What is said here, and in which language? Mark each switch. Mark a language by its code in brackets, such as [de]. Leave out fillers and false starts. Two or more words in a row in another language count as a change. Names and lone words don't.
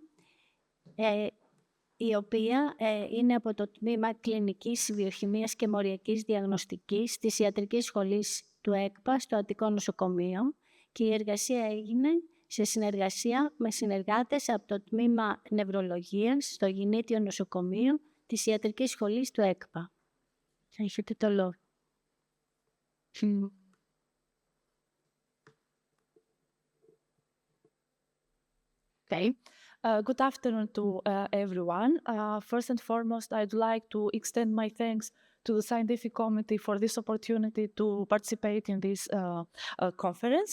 [el] η οποία είναι από το τμήμα Κλινικής Βιοχημίας και Μοριακής Διαγνωστικής της Ιατρικής Σχολής του ΕΚΠΑ στο Αττικό Νοσοκομείο, και η εργασία έγινε σε συνεργασία με συνεργάτες από το τμήμα Νευρολογίας στο Γεννήτιο Νοσοκομείο της Ιατρικής Σχολής του ΕΚΠΑ. Θα έχετε το λόγο. [en] Okay. Good afternoon to everyone. First and foremost, I'd like to extend my thanks to the scientific committee for this opportunity to participate in this conference.